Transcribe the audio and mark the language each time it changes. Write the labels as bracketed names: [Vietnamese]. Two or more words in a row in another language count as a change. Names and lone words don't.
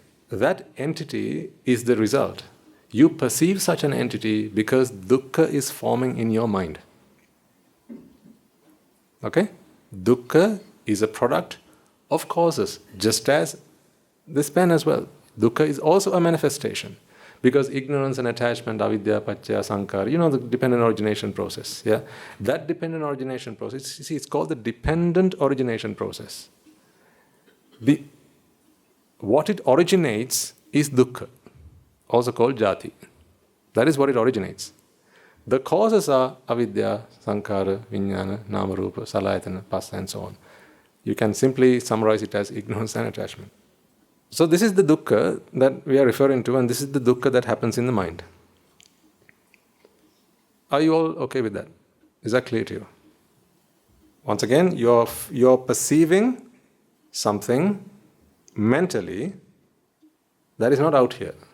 [English] That entity is the result. You perceive such an entity because dukkha is forming in your mind. Okay? Dukkha is a product of causes, just as this pen as well. Dukkha is also a manifestation. Because ignorance and attachment, avidya, [Pali] paccaya, sankhara, [English] the dependent origination process. Yeah, that dependent origination process, you see, it's called the dependent origination process. What it originates is dukkha, also called jati. That is what it originates. The causes are avidya, [Pali] sankhara, vijnana, nama rupa, salayatana, [English] passa, and so on. You can simply summarize it as ignorance and attachment. So this is the dukkha that we are referring to, and this is the dukkha that happens in the mind. Are you all okay with that? Is that clear to you? Once again, you're perceiving something mentally that is not out here.